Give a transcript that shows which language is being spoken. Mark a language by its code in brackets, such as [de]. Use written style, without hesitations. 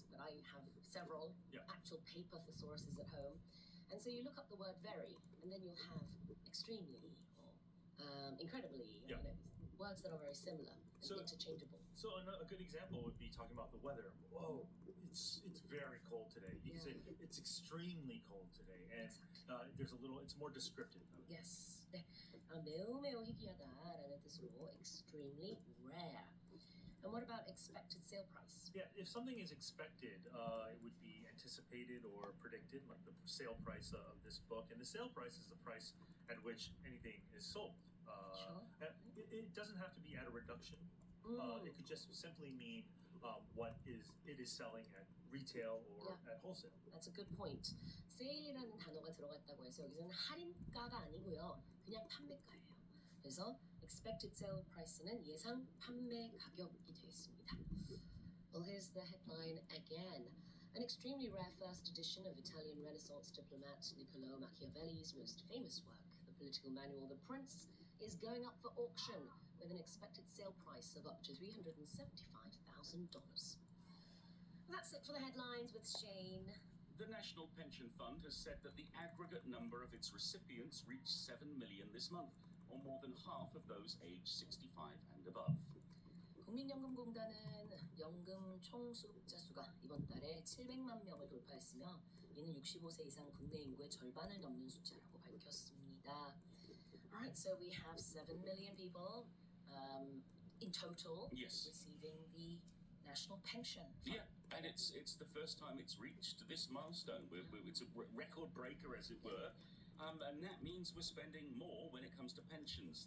[en] But I have several actual paper thesauruses at home, and so you look up the word very, and then you'll have extremely or incredibly. Yeah. Words that are very similar and So- interchangeable. So a good example would be talking about the weather. Whoa, It's very cold today. You can say it's extremely cold today, and there's a little. It's more descriptive. Yes. [ko] 네. 매우 매우 희귀하다라는 뜻으로 [en] extremely rare. And what about expected sale price? Yeah, if something is expected, it would be anticipated or predicted, like the sale price of this book. And the sale price is the price at which anything is sold. Sure. It doesn't have to be at a reduction. It could just simply mean what it is selling at retail or at wholesale. That's a good point. [ko] 세일이라는 단어가 들어갔다고 해서 여기서는 할인가가 아니고요. 그냥 판매가예요. 그래서 [en] expected sale price [ko] 는 예상 판매 가격이 되겠습니다. [en] Well, here's the headline again. An extremely rare first edition of Italian Renaissance diplomat Niccolò Machiavelli's most famous work, the political manual The Prince, is going up for auction with an expected sale price of up to $375,000. That's it for the headlines with Shane. The National Pension Fund has said that the aggregate number of its recipients reached 7 million this month, or more than half of those aged 65 and above. [ko] 국민연금공단은 연금 총 수급자 수가 이번 달에 700만 명을 돌파했으며 이는 65세 이상 국내 인구의 절반을 넘는 숫자라고 밝혔습니다. [en] Alright, so we have 7 million people in total receiving the national pension fund. Yeah, and it's the first time it's reached this milestone. It's a record breaker, as it were. And that means we're spending more when it comes to pensions.